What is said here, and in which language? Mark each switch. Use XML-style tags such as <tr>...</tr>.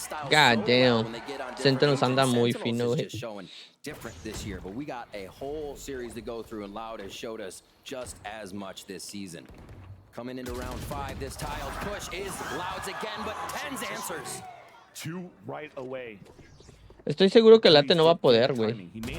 <en>God damn.</en> <es>Sentinels anda muy fino, güey.</es> <en>Different this year, but we got a whole series to go through, and Loud has showed us just as much this season. Coming into round 5, this Tiles push is Loud's again, but Ten's answers. 2 right away.</en> <es>Estoy seguro que Late no va a poder, güey.</es>